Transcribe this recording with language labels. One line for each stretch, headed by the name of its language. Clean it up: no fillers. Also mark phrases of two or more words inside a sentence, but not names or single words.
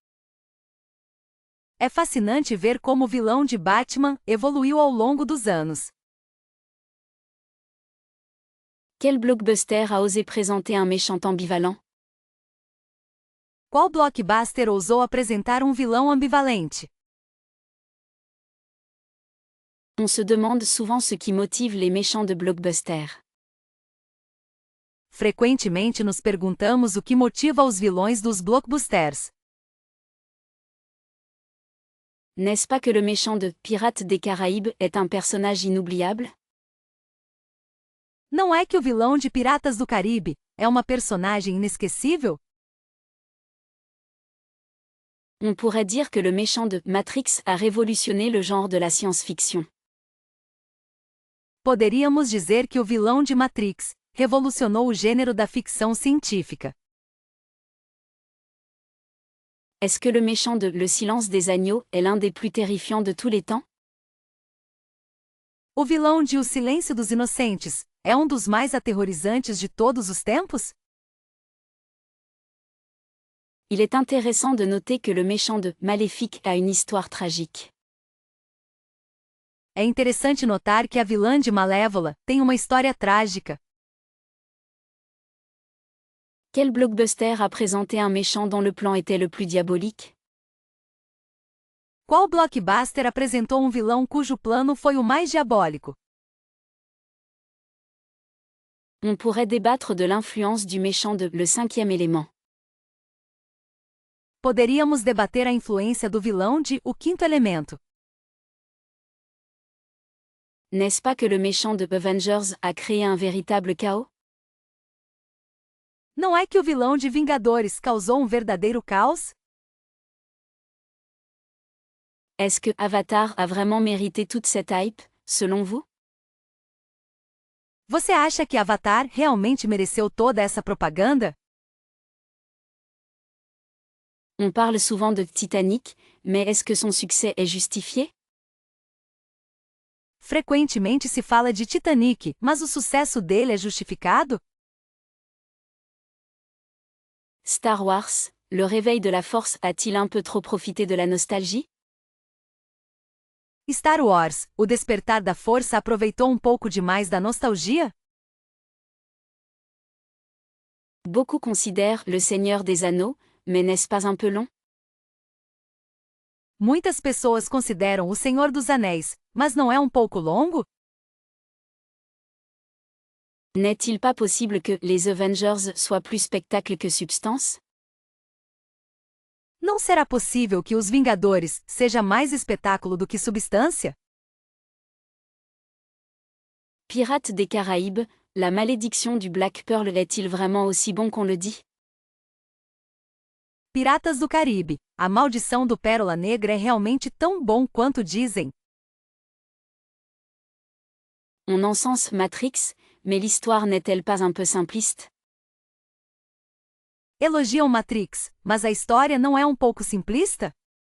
Portuguese: É fascinante ver como o vilão de Batman evoluiu ao longo dos anos.
French: Quel blockbuster a osé présenter un méchant ambivalent?
Portuguese: Qual blockbuster ousou apresentar um vilão ambivalente?
French: On se demande souvent ce qui motive les méchants de blockbuster.
Portuguese: Frequentemente nos perguntamos o que motiva os vilões dos blockbusters.
French: N'est-ce pas que le méchant de Pirates des Caraïbes est un personnage inoubliable?
Portuguese: Não é que o vilão de Piratas do Caribe é uma personagem inesquecível?
French: On pourrait dire que le méchant de Matrix a révolutionné le genre de la science-fiction.
Portuguese: Poderíamos dizer que o vilão de Matrix revolucionou o gênero da ficção científica.
French: Est-ce que le méchant de Le Silence des Agneaux est l'un des plus terrifiants de tous les temps?
Portuguese: O vilão de O Silêncio dos Inocentes é um dos mais aterrorizantes de todos os tempos?
French: Il est intéressant de noter que le méchant de Maléfique a une histoire tragique.
Portuguese: É interessante notar que a vilã de Malévola tem uma história trágica.
French: Quel blockbuster a présenté un méchant dont le plan était le plus diabolique?
Portuguese: Qual blockbuster apresentou um vilão cujo plano foi o mais diabólico?
French: On pourrait débattre de l'influence du méchant de Le Cinquième élément.
Portuguese: Poderíamos debater a influência do vilão de O Quinto Elemento.
French: N'est-ce pas que le méchant de Avengers a créé un véritable chaos?
Portuguese: Não é que o vilão de Vingadores causou um verdadeiro caos?
French: Est-ce que Avatar a vraiment mérité toute cette hype, selon vous?
Portuguese: Você acha que Avatar realmente mereceu toda essa propaganda?
French: On parle souvent de Titanic, mais est-ce que son succès est justifié?
Portuguese: Frequentemente se fala de Titanic, mas o sucesso dele é justificado?
French: Star Wars, le réveil de la Force a-t-il un peu trop profité de la nostalgie?
Portuguese: Star Wars, o despertar da força aproveitou um pouco demais da nostalgia?
French: Beaucoup considèrent Le Seigneur des Anneaux, mais n'est-ce pas un peu long?
Portuguese: Muitas pessoas consideram O Senhor dos Anéis, mas não é um pouco longo?
French: N'est-il pas possible que Les Avengers soient plus spectacle que substance?
Portuguese: Não será possível que Os Vingadores seja mais espetáculo do que substância?
French: Pirates des Caraïbes, la malédiction du Black Pearl est-il vraiment aussi bon qu'on le dit?
Portuguese: Piratas do Caribe, a maldição do Pérola Negra é realmente tão bom quanto dizem.
French: On encense Matrix, mais l'histoire n'est-elle pas un peu simpliste?
Portuguese: Elogiam Matrix, mas a história não é um pouco simplista?